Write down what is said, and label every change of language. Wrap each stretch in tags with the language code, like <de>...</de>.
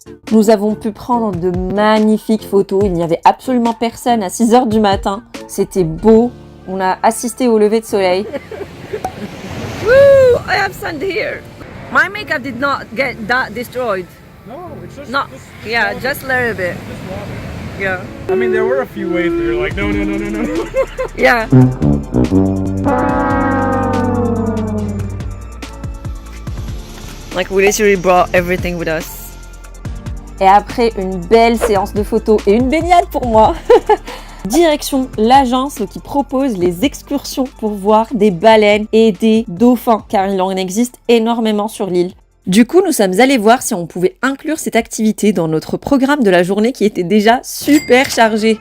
<fr>Nous avons pu prendre de magnifiques photos. Il n'y avait absolument personne à 6h du matin. C'était beau. On a assisté au lever de soleil.</fr> <en>Woo! I have sun here. My makeup did not get that destroyed. No, it's just No, yeah, just a little bit. Yeah. I mean, there were a few ways where you're like, no. Yeah. Like we literally brought everything with us.</en> <fr>Et après une belle séance de photos et une baignade pour moi, direction l'agence qui propose les excursions pour voir des baleines et des dauphins, car il en existe énormément sur l'île. Du coup, nous sommes allés voir si on pouvait inclure cette activité dans notre programme de la journée qui était déjà super chargé.</fr>